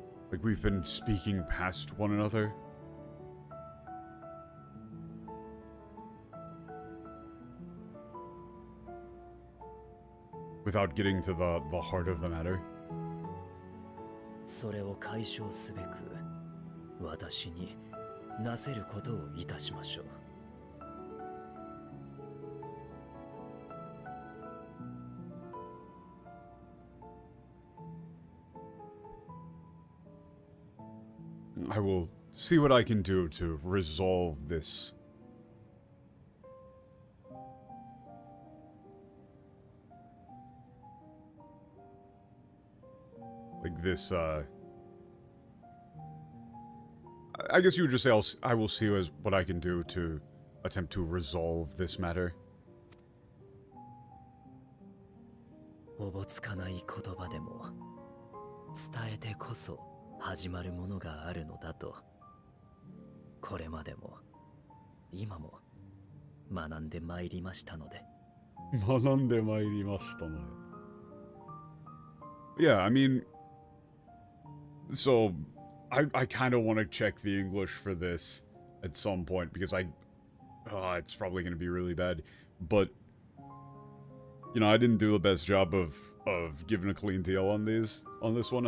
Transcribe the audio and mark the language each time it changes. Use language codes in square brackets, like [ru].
[en] like, we've been speaking past one another. Without getting to the heart of the matter. [ja] それを解消すべく私になせることをいたしましょう。 [en] I will see what I can do to resolve this. Like this, I guess you would just say I will see what I can do to attempt to resolve this matter. [ja] おぼつかない言葉でも伝えてこそ始まるものがあるのだと、これまでも今も学んでまいりましたので。学んでまいりましたね。 [en] Yeah, I mean, so I kind of want to check the English for this at some point because it's probably going to be really bad, but you know, I didn't do the best job of giving a clean deal on this one.